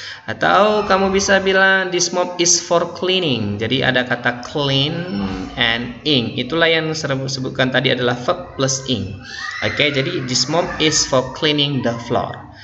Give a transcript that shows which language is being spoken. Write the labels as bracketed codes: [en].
[id] Atau kamu bisa bilang [en] this mop is for cleaning. [id] Jadi ada kata clean and ing. Itulah yang saya sebutkan tadi adalah verb plus ing. [en] Oke, [id] jadi [en] this mop is for cleaning the floor.